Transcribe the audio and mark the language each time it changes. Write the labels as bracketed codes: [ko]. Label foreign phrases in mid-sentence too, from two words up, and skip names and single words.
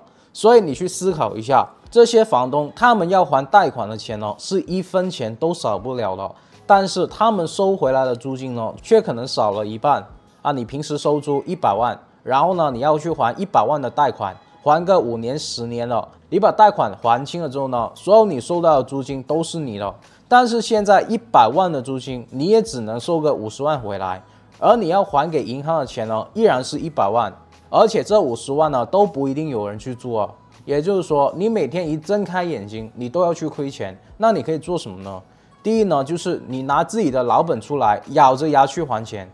[zh] 所以你去思考一下，這些房東他們要還貸款的錢呢，是1分錢都少不了的，但是他們收回來的租金呢，卻可能少了一半啊。你平时收租100萬，然後呢，你要去還100萬的貸款，還個5年10年了，你把貸款還清了之後呢，所有你收到的租金都是你的。但是現在100萬的租金，你也只能收個50 萬回來，而你要還給銀行的錢呢，依然是100萬，而且這50萬呢，都不一定有人去租啊。也就是說，你每天一睜開眼睛，你都要去虧錢。那你可以做什麼呢？第一呢，就是你拿自己的老本出來，咬着牙去還錢。